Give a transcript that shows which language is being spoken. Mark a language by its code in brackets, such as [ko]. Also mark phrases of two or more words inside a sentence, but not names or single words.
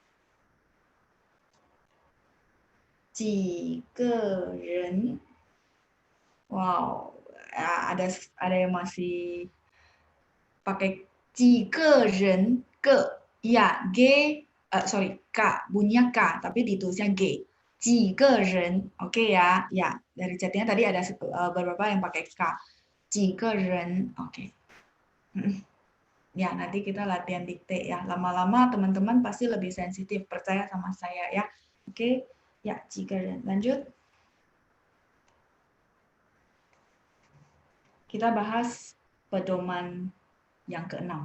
[zh] 几个人 [id] wow, ada yang masih pakai [zh] 几个人 [id] ke ya g k bunyinya k tapi ditulisnya g [zh] 几个人 [id] oke ya ya dari chatnya tadi ada beberapa yang pakai k [zh] 几个人 [id] oke. Ya nanti kita latihan dikte ya, lama-lama teman-teman pasti lebih sensitif, percaya sama saya ya. Oke ya, [zh] 几个人 lanjut. [id] Kita bahas pedoman yang keenam.